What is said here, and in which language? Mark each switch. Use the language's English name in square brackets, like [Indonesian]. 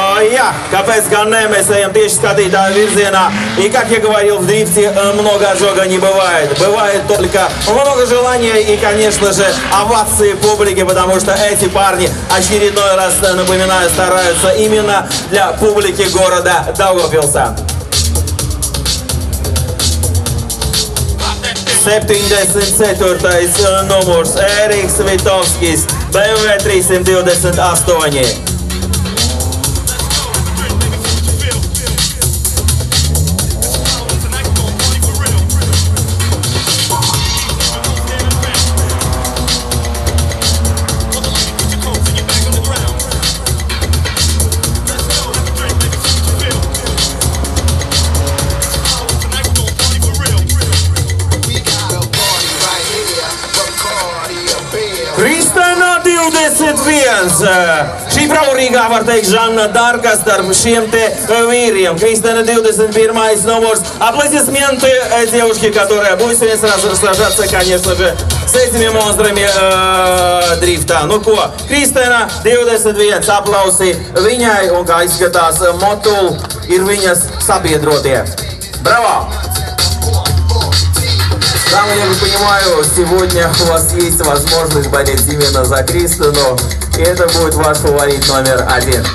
[Latvian] Jā, kāpēc gan ne, mēs ejam tieši skatītāju virzienā. [Russian] И, как я говорил, в дрифте много отжога не бывает. Бывает только много желания и, конечно же, овации публики, потому что эти парни, очередной раз, напоминаю, стараются именно для публики города Daugavpilsā. [Latvian] 74. numurs Ēriks Vitovskis, BMW 328. Kristina 21. Šī braurīgā, var teikt, Žanna Darka starp šiem te vīriem. Kristina 21. numurs. [Russian] Аплодисменты девушке, которая будет сегодня сразу сражаться, конечно же, с этими монстрами дрифта. [Latvian] Nu ko, Kristina 21. Aplausi viņai, un kā izskatās, Motul ir viņas sabiedrotie. Bravo! [Russian] Да, я не понимаю, сегодня у вас есть возможность болеть именно за Кристину, и это будет ваш фаворит номер 1.